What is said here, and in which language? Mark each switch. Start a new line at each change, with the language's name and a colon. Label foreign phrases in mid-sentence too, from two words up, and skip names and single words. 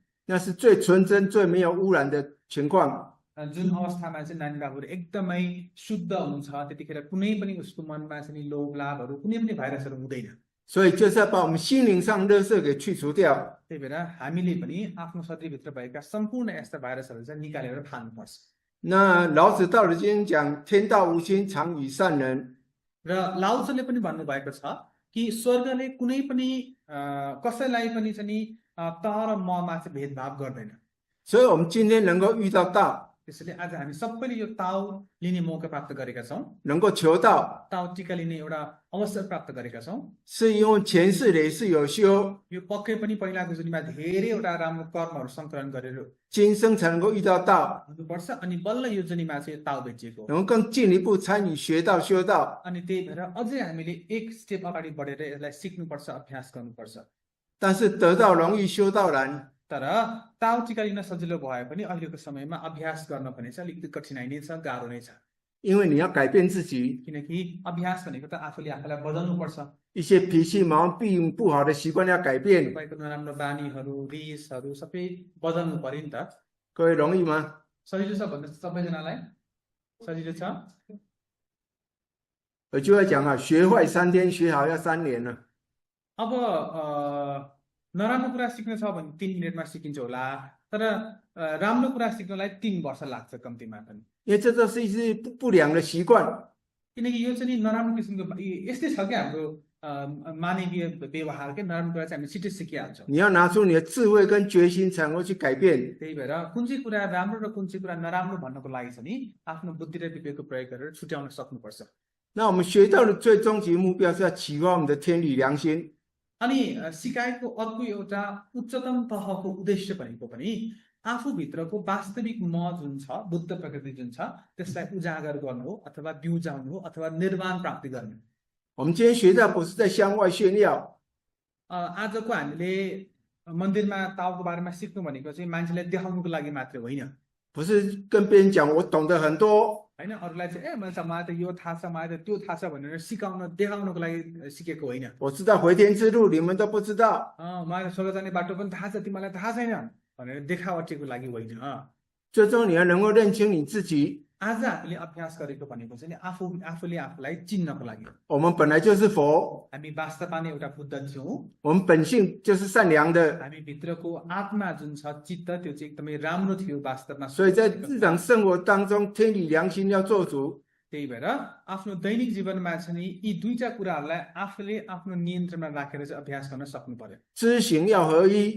Chinese: 那是最纯真、最没有污染的情况。
Nepali: जुन अवस्थामा चाहिँ नानी बाबुहरू एकदमै शुद्ध हुनुहुन्छ त्यतिखेर कुनै पनि उसको मनमा चाहिँ नि लोभ लाभहरू कुनै पनि भाइरसहरू हुँदैन
Chinese: 所以就是要把我们心灵上垃圾给去除掉。
Nepali: त्यही भएर हामीले पनि आफ्नो शरीरभित्र भएका सम्पूर्ण यस्ता भाइरसहरू चाहिँ निकालेर फाल्नुपर्छ
Chinese: 那老子《道德经》讲：“天道无亲，常与善人。”
Nepali: र लाउत्सुले पनि भन्नुभएको छ कि स्वर्गले कुनै पनि कसैलाई पनि चाहिँ नि त र ममा चाहिँ भेदभाव गर्दैन
Chinese: 所以，我们今天能够遇到道，
Nepali: त्यसैले आज हामी सबैले यो ताउ लिने मौका प्राप्त गरेका छौँ,
Chinese: 能够求到，
Nepali: ताउ टिका लिने एउटा अवसर प्राप्त गरेका छौँ।
Chinese: 是因为前世累世有修，
Nepali: यो पक्कै पनि पहिलाको जुनीमा धेरैवटा राम्रो कर्महरू सङ्कलन गरेर
Chinese: 今生才能够遇到道，
Nepali: हुनुपर्छ अनि बल्ल यो जुनीमा चाहिँ यो ताउ बेचिएको हो।
Chinese: 能够更进一步参与学道修道。
Nepali: अनि त्यही भएर अझै हामीले एक स्टेप अगाडि बढेर यसलाई सिक्नुपर्छ, अभ्यास गर्नुपर्छ।
Chinese: 但是得道容易，修道难。
Nepali: तर ताउ टिका लिन सजिलो भए पनि अहिलेको समयमा अभ्यास गर्न भने चाहिँ अलिकति कठिनाइ नै छ, गाह्रो नै छ।
Chinese: 因为你要改变自己
Nepali: किनकि अभ्यास भनेको त आफूले आफूलाई बदल्नुपर्छ।
Chinese: 一些脾气毛病不好的习惯要改变，
Nepali: तपाईँको नराम्रो बानीहरू, रिसहरू सबै बदल्नु पर्यो नि त।
Chinese: 各位容易吗？
Nepali: सजिलो छ भन्नुहोस् सबैजनालाई? सजिलो छ?
Chinese: 我就会讲啊，学坏3天，学好要3年了。
Nepali: अब नराम्रो कुरा सिक्न छ भने 3 मिनेटमा सिकिन्छ होला, तर राम्रो कुरा सिक्नलाई 3 वर्ष लाग्छ कम्तीमा पनि।
Chinese: 因为这都是一些不良的习惯，
Nepali: किनकि यो चाहिँ नि नराम्रो किसिमको यस्तै छ क्या हाम्रो मानवीय व्यवहार के नराम्रो कुरा चाहिँ हामी छिटै सिकिहाल्छौँ।
Chinese: 你要拿出你的智慧跟决心才能够去改变。
Nepali: त्यही भएर कुन चाहिँ कुरा राम्रो र कुन चाहिँ कुरा नराम्रो भन्नको लागि चाहिँ नि आफ्नो बुद्धि र विवेकको प्रयोग गरेर छुट्याउन सक्नुपर्छ।
Chinese: 那我们学到的最终极目标是要启发我们的天理良心，
Nepali: अनि सिकाइको अर्को एउटा उच्चतम तहको उद्देश्य भनेको पनि आफूभित्रको वास्तविक म जुन छ, बुद्ध प्रकृति जुन छ, त्यसलाई उजागर गर्नु हो अथवा बिउजाउनु हो अथवा निर्वाण प्राप्ति गर्नु।
Chinese: 我们今天学到不是在向外炫耀，
Nepali: आजको हामीले मन्दिरमा ताउको बारेमा सिक्नु भनेको चाहिँ मान्छेलाई देखाउनुको लागि मात्रै होइन,
Chinese: 不是跟别人讲我懂得很多，
Nepali: होइन अरूलाई चाहिँ मलाई त यो थाहा छ, मलाई त त्यो थाहा छ भनेर सिकाउन देखाउनको लागि सिकेको होइन।
Chinese: 我知道回天之路，你们都不知道。
Nepali: मलाई स्वर्ग जाने बाटो पनि थाहा छ, तिमीलाई थाहा छैन भनेर देखावटीको लागि होइन।
Chinese: 最终你要能够认清你自己，
Nepali: आज हामीले अभ्यास गरेको भनेको चाहिँ नि आफूले आफूलाई चिन्नको लागि हो।
Chinese: 我们本来就是佛，
Nepali: हामी वास्तवमा नै एउटा बुद्ध थियौँ,
Chinese: 我们本性就是善良的，
Nepali: हामी भित्रको आत्मा जुन छ, चित्त, त्यो चाहिँ एकदमै राम्रो थियो वास्तवमा।
Chinese: 所以在日常生活当中，天理良心要做主。
Nepali: त्यही भएर आफ्नो दैनिक जीवनमा चाहिँ नि यी दुईटा कुराहरूलाई आफूले आफ्नो नियन्त्रणमा राखेर चाहिँ अभ्यास गर्न सक्नु पर्यो।
Chinese: 知行要合一，